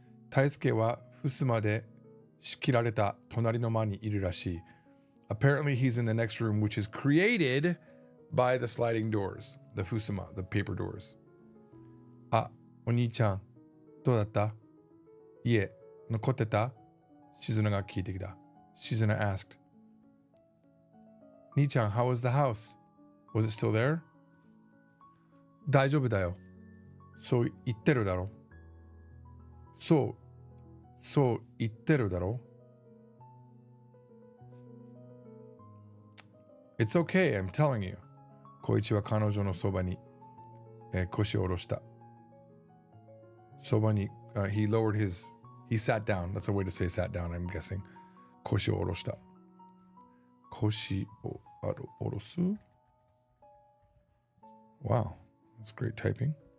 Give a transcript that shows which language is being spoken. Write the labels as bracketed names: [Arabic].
[Japanese] 大輔は襖で仕切られた隣の間にいるらしい。 [English] Apparently he's in the next room, which is created by the sliding doors, the fusuma, the paper doors. [Japanese] あ、お兄ちゃん、どうだった? 家、残ってた?静菜が聞いてきた。 [English] Shizuna asked, [Japanese] 兄ちゃん、 [English] how was the house? Was it still there? [Japanese] 大丈夫だよ。そう言ってるだろ。そう言ってるだろ。 [English] It's okay, I'm telling you. [Japanese] 小一は彼女のそばに、腰を下ろした。そばに、 [English] he sat down. That's a way to say sat down, I'm guessing. [Japanese] 腰を下ろした。腰を下ろす? [English] Wow, that's great typing.